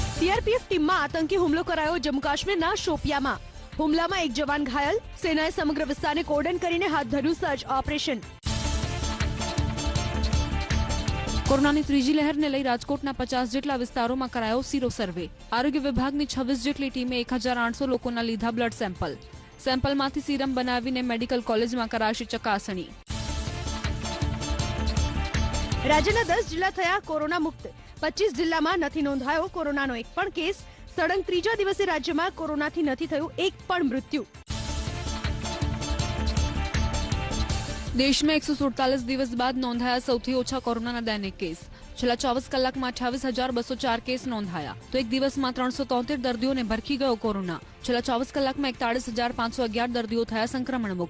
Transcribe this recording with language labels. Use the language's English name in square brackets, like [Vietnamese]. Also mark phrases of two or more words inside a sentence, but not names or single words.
[Gujarati] સીઆરપીએફ ટીમ મેં આતંકી હુમલો કરાયો જમ્મુ કાશ્મીરના શોપિયામાં। હુમલામાં એક જવાન ઘાયલ। સેનાએ સમગ્ર વિસ્તારને કોર્ડન કરીને હાથ ધર્યું [English] search operation. [Gujarati] કોરોનાની ત્રીજી લહેરને લઈ રાજકોટના 50 જેટલા વિસ્તારોમાં કરાયો [English] sero survey. [Gujarati] આરોગ્ય વિભાગની 26 જેટલી ટીમે 1800 લોકોના લીધા [English] blood sample. [Gujarati] સેમ્પલમાંથી સીરમ બનાવીને [English] medical collegeમાં [Gujarati] કરાશે ચકાસણી। રાજ્યના 10 જિલ્લા થયા કોરોના મુક્ત। 25 જિલ્લામાં નથી નોંધાયો કોરોનાનો એક પણ કેસ। સળંગ ત્રીજા દિવસે રાજ્યમાં કોરોનાથી નથી થયું એક પણ મૃત્યુ। દેશ મેં 147 દિવસ બાદ નોંધાયા સૌથી ઓછા કોરોના દૈનિક કેસ। છેલ્લા 24 કલાક મેં 28,204 કેસ નોંધાયા તો એક દિવસ મેં 373 દર્દીઓને ભરખી ગયો કોરોના। છેલ્લા 24 કલાક મેં 41,511 દર્દીઓ થયા સંક્રમણ મુક્ત।